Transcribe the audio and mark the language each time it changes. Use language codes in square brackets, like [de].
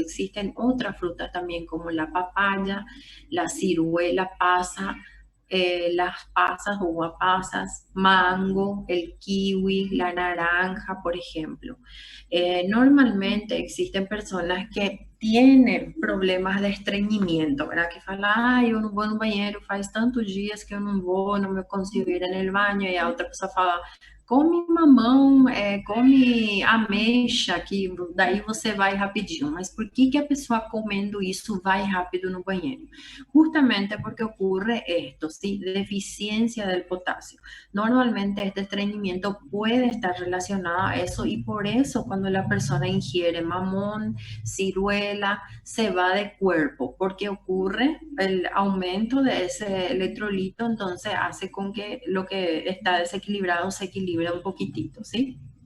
[es] Existen otras frutas también como la papaya, la ciruela, pasa, las pasas, uva pasas, mango, el kiwi, la naranja, por ejemplo. Normalmente existen personas que tienen problemas de estreñimiento, ¿verdad? [pt] Que falam, ah, eu não vou no banheiro faz tantos dias que eu não vou, não me consigo ir no banho, e a outra pessoa fala, come mamão, come ameixa, que daí você vai rapidinho. Mas por que a pessoa comendo isso vai rápido no banheiro? [es] Justamente porque ocurre esto, ¿sí? Deficiencia del potasio. Normalmente este estreñimiento puede estar relacionado a eso y por eso cuando la persona ingiere mamón, ciruela, se va de cuerpo, porque ocurre el aumento de ese electrolito, entonces hace con que lo que está desequilibrado se equilibre un poquitito, ¿sí?